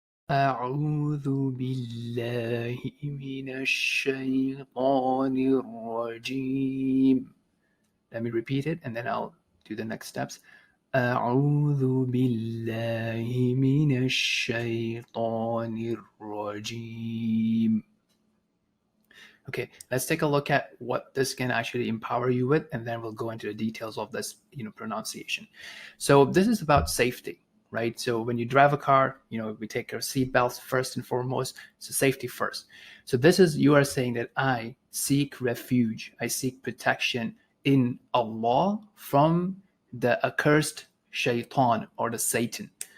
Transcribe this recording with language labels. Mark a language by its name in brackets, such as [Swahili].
[Arabic] أعوذ بالله من الشيطان الرجيم. [English] Let me repeat it and then I'll do the next steps. [Arabic] أعوذ بالله من الشيطان الرجيم. [English] Okay, let's take a look at what this can actually empower you with, and then we'll go into the details of this, pronunciation. So this is about safety, right? So when you drive a car, we take our seatbelts first and foremost. So safety first. So this is, you are saying that I seek refuge, I seek protection in Allah from the accursed shaitan or the Satan.